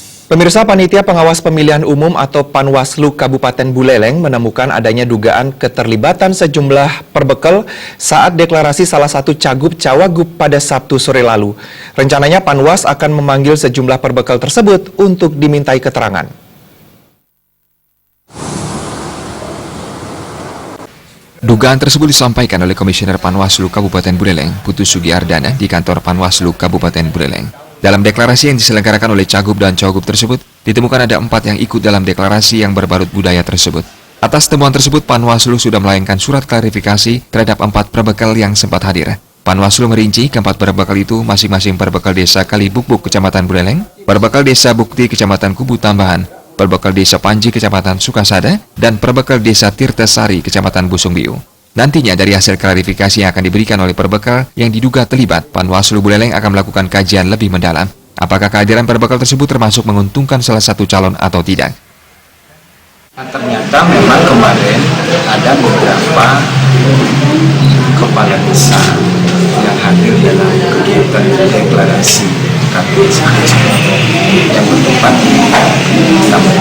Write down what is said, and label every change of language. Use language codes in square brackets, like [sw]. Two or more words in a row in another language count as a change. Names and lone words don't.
[id] Pemirsa, Panitia Pengawas Pemilihan Umum atau Panwaslu Kabupaten Buleleng menemukan adanya dugaan keterlibatan sejumlah perbekal saat deklarasi salah satu cagup-cawagup pada Sabtu sore lalu. Rencananya Panwas akan memanggil sejumlah perbekal tersebut untuk dimintai keterangan. Dugaan tersebut disampaikan oleh Komisioner Panwaslu Kabupaten Buleleng, Putu Sugiardana, di kantor Panwaslu Kabupaten Buleleng. Dalam deklarasi yang diselenggarakan oleh cagup dan cawagup tersebut, ditemukan ada 4 yang ikut dalam deklarasi yang berbalut budaya tersebut. Atas temuan tersebut, Panwaslu sudah melayangkan surat klarifikasi terhadap 4 perbekal yang sempat hadir. Panwaslu merinci keempat perbekal itu masing-masing perbekal desa Kalibukbuk, Kecamatan Buleleng, perbekal desa Bukti, Kecamatan Kubu Tambahan, perbekal desa Panji, Kecamatan Sukasada, dan perbekal desa Tirtasari, Kecamatan Busungbiu. Nantinya dari hasil klarifikasi yang akan diberikan oleh perbekal yang diduga terlibat, Panwaslu Buleleng akan melakukan kajian lebih mendalam. Apakah kehadiran perbekal tersebut termasuk menguntungkan salah satu calon atau tidak? Ternyata memang kemarin ada beberapa kepala desa yang hadir dalam kegiatan deklarasi KPS yang bertempat di Taman.